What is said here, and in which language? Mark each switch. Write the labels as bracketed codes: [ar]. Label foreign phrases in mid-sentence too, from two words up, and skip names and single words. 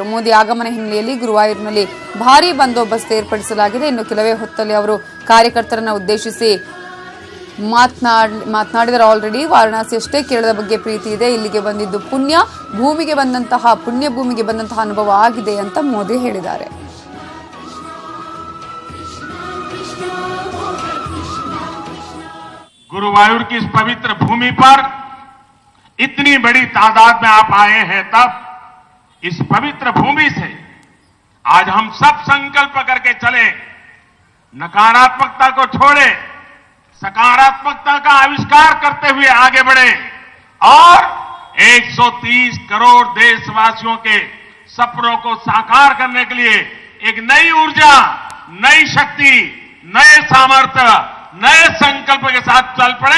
[kn] ಮೋದಿ ಆಗಮನ ಹಿನ್ನೆಲೆಯಲ್ಲಿ ಗುರುವಾಯೂರಿನಲ್ಲಿ ಭಾರೀ ಬಂದೋಬಸ್ತ್ ಏರ್ಪಡಿಸಲಾಗಿದೆ. ಇನ್ನು ಕೆಲವೇ ಹೊತ್ತಲ್ಲಿ ಅವರು ಕಾರ್ಯಕರ್ತರನ್ನು ಉದ್ದೇಶಿಸಿ ಮಾತನಾಡಿದರೆ ಆಲ್ರೆಡಿ ವಾರಣಾಸಿಯಷ್ಟೇ ಕೇರಳದ ಬಗ್ಗೆ ಪ್ರೀತಿ ಇದೆ, ಇಲ್ಲಿಗೆ ಬಂದಿದ್ದು ಪುಣ್ಯ ಭೂಮಿಗೆ ಬಂದಂತಹ ಅನುಭವ ಆಗಿದೆ ಅಂತ ಮೋದಿ ಹೇಳಿದ್ದಾರೆ. [hi] गुरुवायूर की इस पवित्र भूमि पर इतनी बड़ी तादाद में आप आए हैं, तब इस पवित्र भूमि से आज हम सब संकल्प करके चले, नकारात्मकता को छोड़े, सकारात्मकता का आविष्कार करते हुए आगे बढ़े और 130 करोड़ देशवासियों के सपनों को साकार करने के लिए एक नई ऊर्जा, नई शक्ति, नए सामर्थ्य, नए संकल्प के साथ चल पड़े।